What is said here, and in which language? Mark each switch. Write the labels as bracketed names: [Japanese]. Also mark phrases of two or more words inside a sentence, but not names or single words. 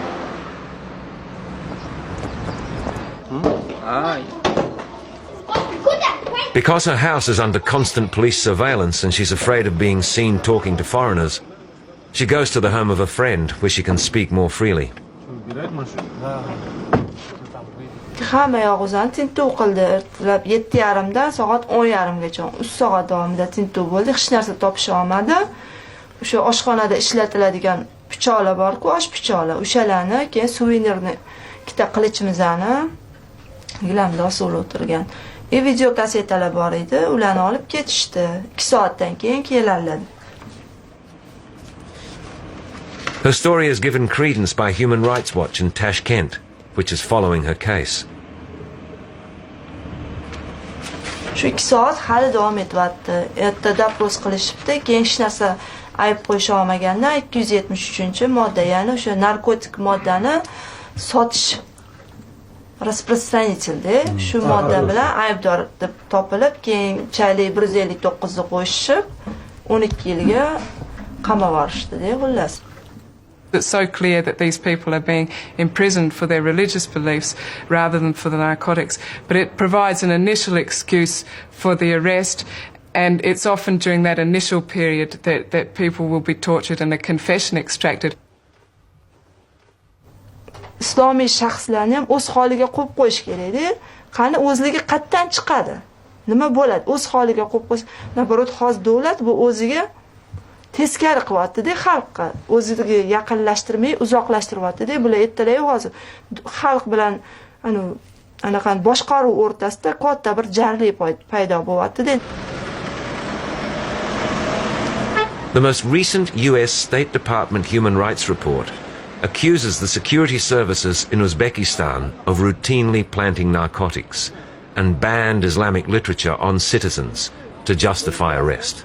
[English] Because her house is under constant police surveillance and she's afraid of being seen talking to foreigners, she goes to the home of a friend where she can speak more freely. [Uzbek] Hamma yog'izani tintuv qildi. Ertalab 7:30dan soat 10:30gacha 3 soat davomida tintuv bo'ldi. Hech narsa topisha olmadi. O'sha oshxonada ishlatiladigan pichoqlar bor-ku, osh pichoqlar. O'shalarni keyin suvenirni ikkita qilichimizni gilamda osib o'tirgan. Video kasetalar bor edi, ularni olib ketishdi. 2 soatdan keyin keladilar. [English] Her story is given credence by Human Rights Watch in Tashkent, which is following her case. [Uzbek] Shu 2 soat hali davom etyapti. Ertada doпрос qilishibdi, keyin hech narsa ayb qo'yisha olmagandan 273-modda, ya'ni o'sha narkotik moddani sotish распространитель, shu modda bilan aybdor deb topilib, keyin chaylik 159 ni qo'shib 12 yilga qamab yuborishdi, xullas. [English] It's so clear that these people are being imprisoned for their religious beliefs rather than for the narcotics. But it provides an initial excuse for the arrest, and it's often during that initial period that people will be tortured and a confession extracted. [Uzbek] Islomiy shaxslarni ham o'z holiga qo'yib qo'yish kerak-da. Qani o'zligi qayerdan chiqadi? Nima bo'ladi? O'z holiga qo'yib qo'yish. Naborot, hozir davlat bu o'ziga teskari qilyapti-da, xalqqa o'ziga yaqinlashtirmay uzoqlashtiryapti-da. Bular ertalab hozir xalq bilan anaqa boshqaruv o'rtasida katta bir jarlik paydo bo'lyapti-da. [English] The most recent US State Department Human Rights report accuses the security services in Uzbekistan of routinely planting narcotics and banned Islamic literature on citizens to justify arrest.